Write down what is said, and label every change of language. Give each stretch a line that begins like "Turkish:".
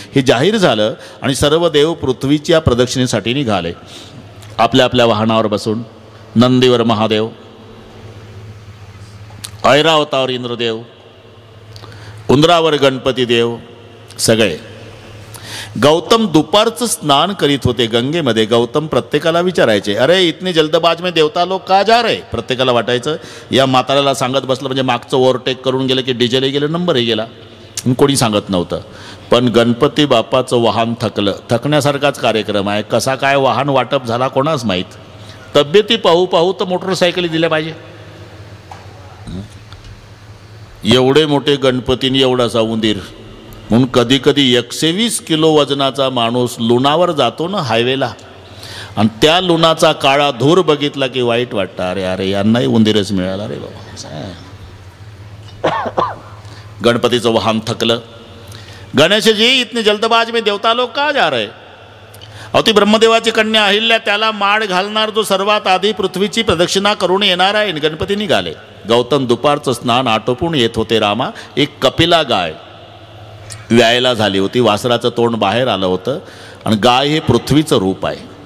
Marathi: हे जाहीर झालं आणि सर्व देव पृथ्वीच्या प्रदक्षिणेसाठी निघाले. आपल्या आपल्या वाहनावर बसून. नंदीवर महादेव, ऐरावतावर इंद्रदेव, उंदरावर गणपती देव, सगळे. गौतम दुपारचं स्नान करीत होते गंगेमध्ये. गौतम प्रत्येकाला विचारायचे,
Hindi: अरे इतनी जल्दबाज में देवता लोक का जा रहे?
Marathi: प्रत्येकाला वाटायचं या म्हाताऱ्याला सांगत बसलं म्हणजे मागचं ओव्हरटेक करून गेलं की डिझेलही गेलं, नंबरही गेला. कोणी सांगत नव्हतं. पण गणपती बाप्पाचं वाहन थकलं. थकण्यासारखाच कार्यक्रम आहे. कसा काय वाहन वाटप झाला कोणाच माहीत. तब्येती पाहू पाहू तर मोटरसायकली दिल्या पाहिजे. एवढे मोठे गणपतीने एवढासा उंदीर. म्हणून कधी कधी 120 किलो वजनाचा माणूस लुणावर जातो ना हायवेला, आणि त्या लुणाचा काळा धूर बघितला की वाईट वाटतं. अरे अरे यांनाही उंदीरच मिळाला रे बाबा. गणपतीचं वाहन थकलं.
Hindi: गणेश जी इतने जल्दबाज में देवता लोग का जा रहे.
Marathi: अहो ती ब्रह्मदेवाची कन्या अहिल्या त्याला माळ घालणार जो सर्वात आधी पृथ्वीची प्रदक्षिणा करून येणार आहे. गणपती निघाले. गौतम दुपारचं स्नान आटोपून येत होते. रामा, एक कपिला गाय व्यायला झाली होती. वासराचं तोंड बाहेर आलं होतं आणि गाय हे पृथ्वीचं रूप आहे.